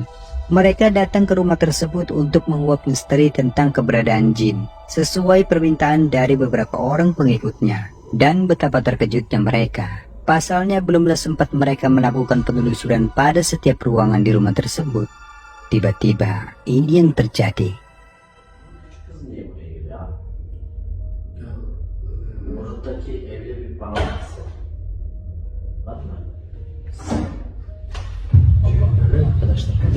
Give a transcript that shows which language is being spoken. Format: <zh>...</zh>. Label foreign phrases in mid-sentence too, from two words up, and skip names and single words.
<id>Mereka datang ke rumah tersebut untuk menguak misteri tentang keberadaan jin, sesuai permintaan dari beberapa orang pengikutnya. Dan betapa terkejutnya mereka. Pasalnya belumlah sempat mereka melakukan penelusuran pada setiap ruangan di rumah tersebut. Tiba-tiba ini yang terjadi.</id> <tr>Buradaki evde bir bağlantısı var mı? Allah'ım arkadaşlar.</tr>